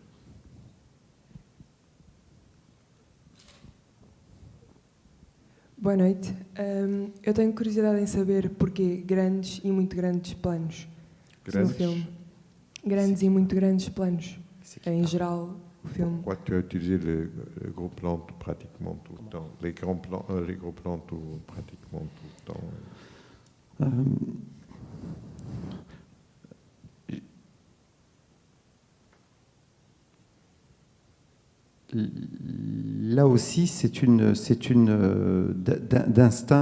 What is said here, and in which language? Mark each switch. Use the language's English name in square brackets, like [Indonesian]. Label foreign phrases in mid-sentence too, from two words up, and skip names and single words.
[Portuguese] Boa noite. Eu tenho curiosidade em saber porquê grandes e muito grandes planos no filme. Grandes e muito grandes planos. Em geral, o filme. [French] Pourquoi tu as utilisé le gros plan pratiquement tout le temps, les gros plans pratiquement tout le temps? Là aussi, c'est d'instinct.